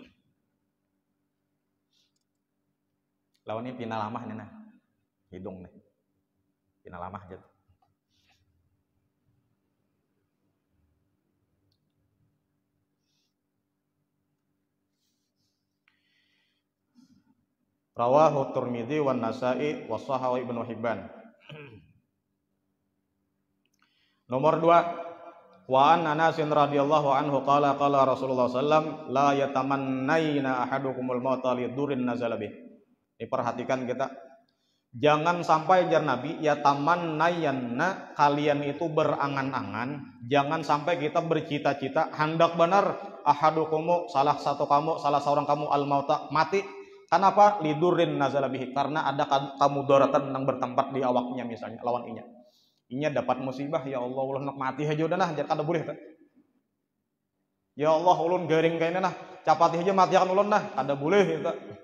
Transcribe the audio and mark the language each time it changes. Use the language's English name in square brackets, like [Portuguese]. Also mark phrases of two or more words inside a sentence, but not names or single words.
[Banjar] Lawan ini pina lama nih hidung nih pina lama aja [Arabic] رواه الترمذي والنسائي وصححه ابن حبان. Nomor 2 وعن أنس رضي الله عنه قال رسول الله سلم لا يتمنين أحدكم الموت لضر نزل به. [Indonesian] Diperhatikan kita jangan sampai jar Nabi [Arabic] يتمنين [Indonesian] kalian itu berangan-angan jangan sampai kita bercita-cita hendak benar ahadukumu salah seorang kamu [Arabic] الموت [Indonesian] mati. Kenapa? [Arabic] لضر نزل به [Banjar] karena ada kamudaratan yang bertempat di awaknya misalnya lawan inya dapat musibah ya Allah ulun nak mati aja udah jar kada boleh ya Allah ulun garing kayaknya capati aja mati akan ulun kada boleh gitu.